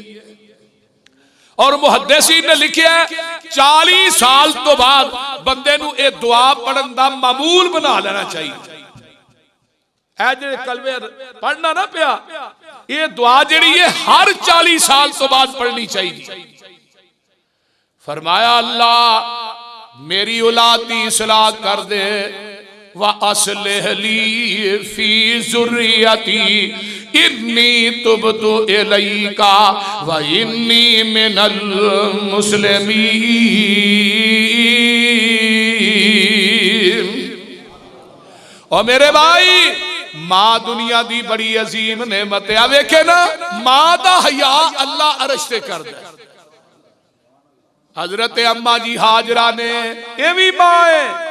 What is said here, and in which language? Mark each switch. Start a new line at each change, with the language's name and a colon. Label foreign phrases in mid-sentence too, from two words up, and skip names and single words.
Punjabi: اور محدثین نے لکھا 40 سال تو بعد بندے نو یہ دعا پڑھن دا معمول بنا لینا چاہیے. اے جے کلمے پڑھنا نہ پیا یہ دعا جہڑی ہے ہر 40 سال تو بعد پڑھنی چاہیے. فرمایا اللہ میری اولاد دی اصلاح کر دے
Arabic: وأصلح لي في ذريتي إني تبت إليك وإني من المسلمين.
Punjabi: اور میرے بھائی ماں دنیا دی بڑی عظیم نعمت ہے. ویکھے نا ماں دا حیا اللہ عرش تے کر دے. حضرت اماں جی ہاجرہ نے یہ بھی ماں ہے.